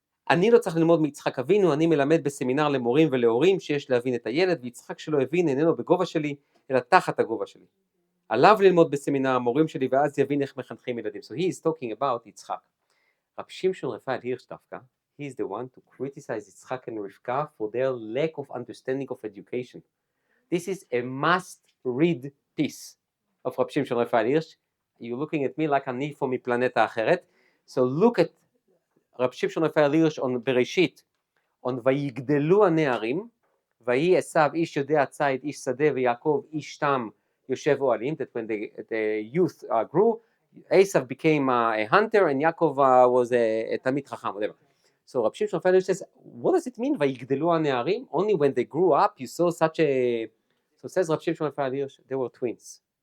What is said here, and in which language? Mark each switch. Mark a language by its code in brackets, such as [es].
[he] אני לא צריך ללמוד מיצחק אבינו, אני מלמד בסמינר למורים ולהורים שיש להבין את הילד, ויצחק שלא הבין איננו בגובה שלי, אלא תחת הגובה שלי. עליו ללמוד בסמינר המורים שלי, ואז יבין איך מחנכים ילדים. [en] So he is talking about יצחק. רב שמשון רפאל הירש דווקא, he is the one to criticize יצחק and רבקה for their lack of understanding of education. This is a must read piece of רב שמשון רפאל הירש. You're looking at me like [he] אני פה מפלנטה אחרת. [en] So look at [he] רב שמשון רפאל הירש on בראשית, on ויגדלו הנערים, ויהי עשיו איש יודע ציד איש שדה ויעקב איש תם Yoshev Oalim, [en] that when the youth grew, Esav became a hunter and Yaakov was a Talmid Chacham, whatever. So Rabbi Shimshon Raphael says, what does it mean, Vayigdelu HaNe'arim? Only when they grew up, you saw such a... So says Rabbi Shimshon Raphael, they were twins.